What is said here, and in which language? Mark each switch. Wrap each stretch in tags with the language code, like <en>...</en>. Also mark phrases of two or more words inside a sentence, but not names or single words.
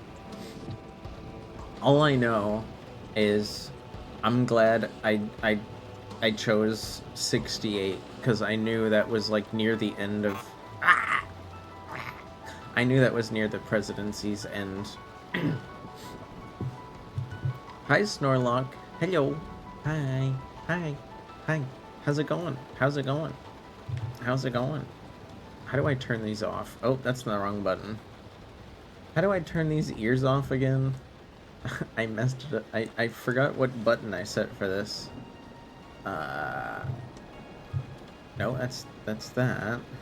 <en>All I know is I'm glad I chose 68 because I knew that was, like, near the end of... I knew that was near the presidency's end. Hi, Snorlock. Hello. Hi. Hi. Hi. How's it going? How's it going? How's it going? How do I turn these off? Oh, that's the wrong button. How do I turn these ears off again? I messed it up. I forgot what button I set for this. No, that's that.</en>